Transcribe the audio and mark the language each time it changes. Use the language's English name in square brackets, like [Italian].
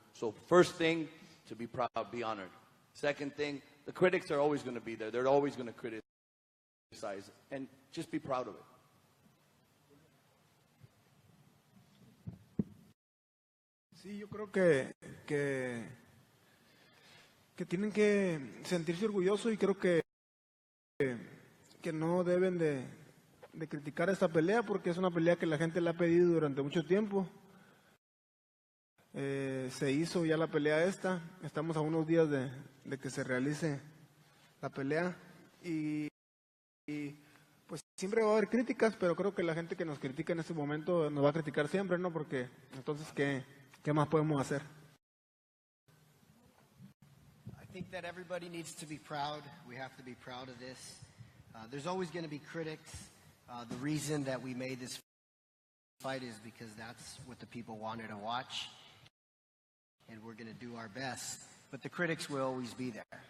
[English] So first thing, to be proud, be honored. Second thing, the critics are always going to be there. They're always going to criticize, and just be proud of it. [Spanish] Sí, yo creo que tienen que sentirse orgullosos y creo que no deben de criticar esta pelea porque es una pelea que la gente le ha pedido durante mucho tiempo. Se hizo ya la pelea esta, estamos a unos días de que se realice la pelea y pues siempre va a haber críticas, pero creo que la gente que nos critica en este momento nos va a criticar siempre, ¿no? Porque entonces, ¿qué más podemos hacer? [English] I think that everybody needs to be proud. We have to be proud of this. There's always going to be critics. The reason that we made this fight is because that's what the people wanted to watch. And we're going to do our best. But the critics will always be there.